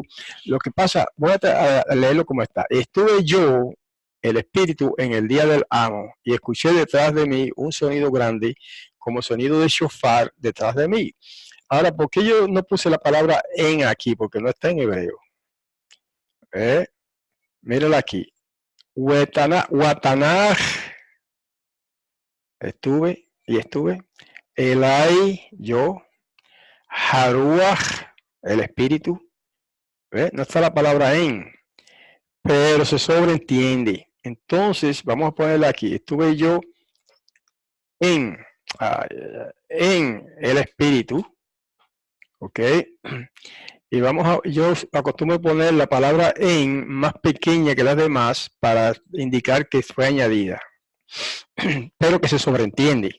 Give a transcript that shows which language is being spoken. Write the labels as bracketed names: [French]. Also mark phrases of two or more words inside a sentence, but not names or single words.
[Spanish] Lo que pasa, voy a leerlo como está. Estuve yo, el espíritu, en el día del amo, y escuché detrás de mí un sonido grande, como sonido de shofar detrás de mí. Ahora, ¿por qué yo no puse la palabra en aquí? Porque no está en hebreo. Mírala aquí. Watanaj. Estuve. Elai, yo. Haruach, el espíritu. No está la palabra en, pero se sobreentiende. Entonces, vamos a ponerla aquí. Estuve yo en el espíritu. Ok. Y yo acostumbro poner la palabra en más pequeña que las demás para indicar que fue añadida, pero que se sobreentiende.